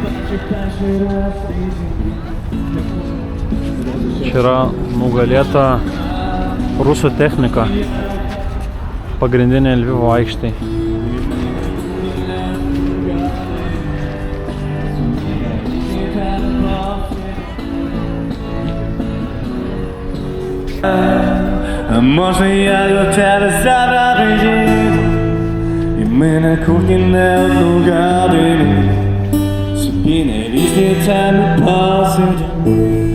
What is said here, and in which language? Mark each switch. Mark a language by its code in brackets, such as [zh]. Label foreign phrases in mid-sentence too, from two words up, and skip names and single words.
[lt] Čia yra nugalėta rusų technika pagrindinė Lvivo aikštėje. [uk] Може я до тебе завтра приїду, і ми на кухні не одну годину собі на різні теми посидимо.